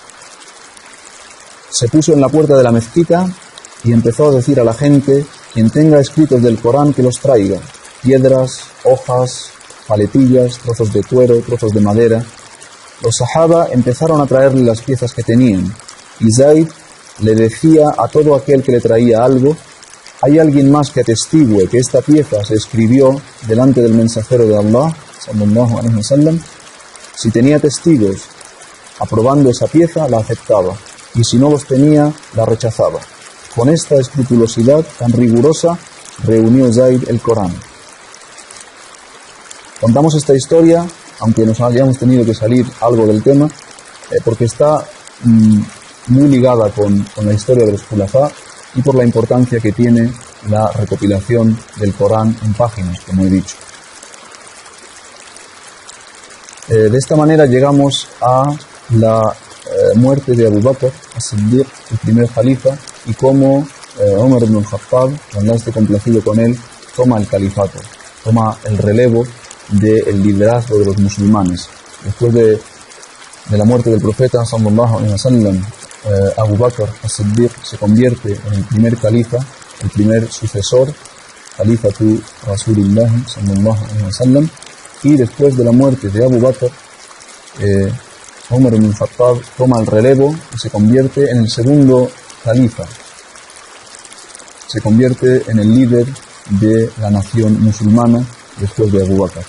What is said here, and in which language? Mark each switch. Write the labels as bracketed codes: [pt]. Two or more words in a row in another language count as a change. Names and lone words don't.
[es] Se puso en la puerta de la mezquita y empezó a decir a la gente: quien tenga escritos del Corán que los traiga, piedras, hojas, paletillas, trozos de cuero, trozos de madera. Los sahaba empezaron a traerle las piezas que tenían, y Zayd le decía a todo aquel que le traía algo: ¿hay alguien más que atestigue que esta pieza se escribió delante del mensajero de Allah [ar] صلى الله عليه وسلم? [es] Si tenía testigos aprobando esa pieza, la aceptaba, y si no los tenía, la rechazaba. Con esta escrupulosidad tan rigurosa reunió Zayd el Corán. Contamos esta historia, aunque nos hayamos tenido que salir algo del tema, porque está muy ligada con la historia de los Khulafá y por la importancia que tiene la recopilación del Corán en páginas, como he dicho. De esta manera llegamos a la muerte de Abu Bakr as-Siddiq, el primer califa, y cómo Umar ibn al-Khattab, cuando esté complacido con él, toma el califato, toma el relevo del liderazgo de los musulmanes. Después de la muerte del profeta [ar] صلى الله عليه وسلم, [es] Abu Bakr as-Siddiq se convierte en el primer califa, el primer sucesor, [ar] خليفة رسول الله صلى الله عليه وسلم, [es] y después de la muerte de Abu Bakr, Umar ibn Khattab toma el relevo y se convierte en el segundo califa, se convierte en el líder de la nación musulmana después de Abu Bakr.